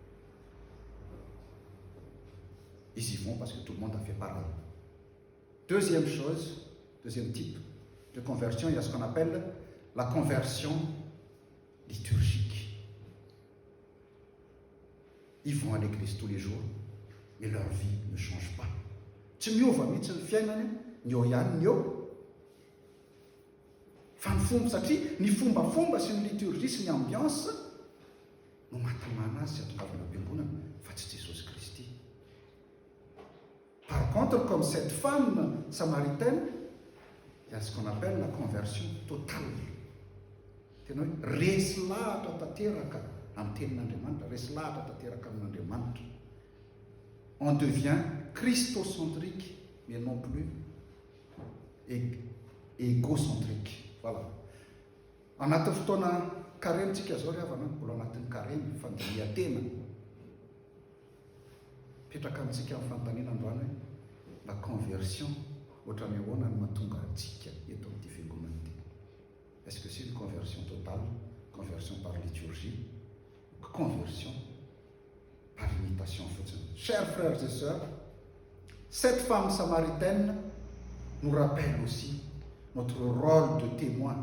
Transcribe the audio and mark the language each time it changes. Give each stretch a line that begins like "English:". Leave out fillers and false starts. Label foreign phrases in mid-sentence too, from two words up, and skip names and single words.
French: Ils y vont parce que tout le monde a fait pareil. Deuxième chose, deuxième type de conversion, il y a ce qu'on appelle la conversion liturgique. Ils vont à l'église tous les jours, mais leur vie ne change pas.
Malagasy: Tsy miova mihitsy ny fiainany, ny eo ihany ny eo. Fa ny fomba satria ny fombafomba sy ny liturgie sy ny ambiance no mahatamana azy sy atongavana am-piangonana fa tsy Jesosy Kristy.
French: Par contre, comme cette femme samaritaine, il y a ce qu'on appelle la conversion totale.
Malagasy: Tena hoe resy lahatra tanteraka amin'ny tenin'Andriamanitra, resy lahatra tanteraka amin'Andriamanitra.
French: On devient christocentrique, mais non plus égocentrique. Voilà.
Malagasy: Anatin'ny fotoana karentsika zao ry havana, mbola anatin'ny kareny fandinihan-tena. Petraka amintsika amin'ny fanontaniana androany hoe
French: la conversion
Malagasy: ohatran'ny ahoana no mahatonga antsika eto amin'ity fiangonana ity.
French: Est-ce que c'est une conversion totale, conversion par liturgie, conversion par imitation? Chers frères et sœurs, cette femme samaritaine nous rappelle aussi notre rôle de témoin.